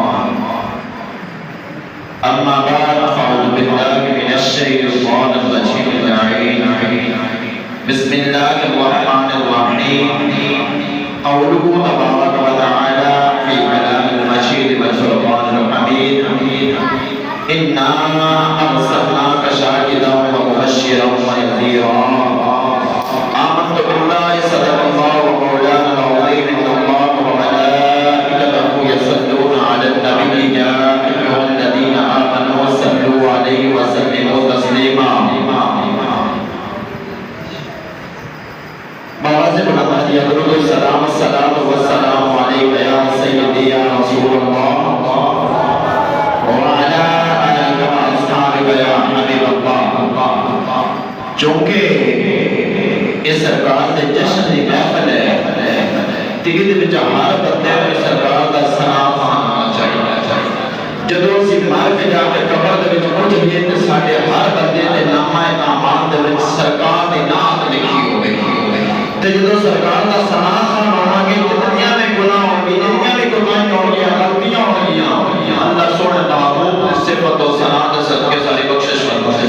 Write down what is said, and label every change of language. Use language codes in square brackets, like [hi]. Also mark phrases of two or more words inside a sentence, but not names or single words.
[ar] أما بعد فأعوذ بالله من الشيطان الرجيم بسم الله الرحمن الرحيم قوله تبارك و تعالى في الكلام المجيد والفرقان الحميد إنا أرسلناك شاهدا ومبشرا ونذيرا آمنت بالله صدق الله مولانا العظيم إن الله وملائكته يصلون على النبي يا أيها الذين آمنوا صلوا عليه وسلموا تسليما [ur] باآواز بلند یا درود سلام [ar] سلام وسلام عليك يا سيدي يا رسول الله وعلى آلك وأصحابك يا حبيب الله. [pa] چونکہ اس سرکار دے جشن دی محفل ہے تے ایہدے وچ ہر بندے نوں سرکار دا سلام آنا چاہیے. جدوں اسیں مر کے جا کے قبر دے وچ اٹھیے تے ساڈے ہر بندے دے نامہ انعامات دے وچ سرکار دی نعت لکھی ہووے گی تے جدوں سرکار دا سلام آواں گے جتنیاں بھی گناہ ہوں گے جتنیاں بھی کوتاہیاں ہوں گیاں غلطیاں ہوں گیاں اللہ سوہنے محبوب کی صفت اور ثنا دے صدقے ساری بخشش فرمائے.